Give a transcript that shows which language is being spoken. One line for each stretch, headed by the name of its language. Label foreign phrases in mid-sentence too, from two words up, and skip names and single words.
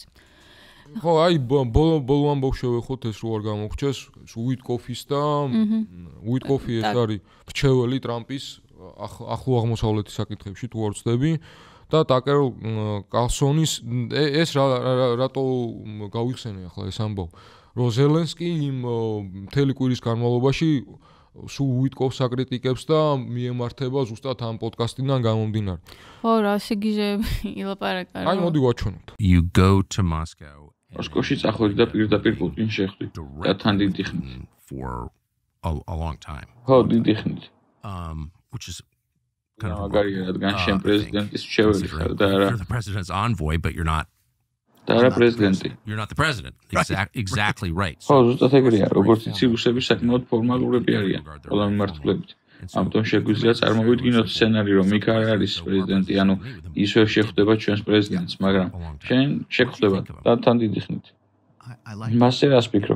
Georgian: ხო, აი ბოლო ამბავს შევეხოთ ეს რო არ გამოგჩეს უიტკოფის და უიტკოფი ეს არის მრჩეველი ტრამპის ახლო აღმოსავლეთის საკითხებში თუ არ ვცდები და ტაკერ კარლსონის ეს რატო გავიხსენე ახლა ეს ამბავ რომ ზელენსკი იმ მთელი კვირის განმავლობაში სულ უიტკობს საკრიტიკებს და მიემართება ზუსტად ამ პოდკასტიდან გამომდინარე. ხო, რა სიგიჟეები ილაპარაკა. აი, მოდი ვაჩვენოთ.
English: You go to Moscow.
Georgian: მოსკოვში წახვედი და პირდაპირ პუტინს შეხვდი და თან დიდი ხნით.
English: For a long time.
Georgian: ხო, დიდი ხნით.
English: Which is kind of
Georgian: მაგარია, რადგან შენ პრეზიდენტის მრჩეველი ხარ და არა
English: You're the president's envoy, but you're not
Georgian: პრეზიდენტი.
English: You're not the president. Exactly right.
Georgian: ხო, ზუსტად ეგრეა, როგორც იცი, რუსები საკმაოდ ფორმალურები არიან ყველა მიმართულებით. ამიტომ შეგვიძლია წარმოვიდგინოთ სცენარი, რომ იქ არ არის პრეზიდენტი, ანუ ის ვერ შეხვდება ჩვენს პრეზიდენტს, მაგრამ შენ შეხვდება და თან დიდი ხნით. მასე რას ფიქრობ?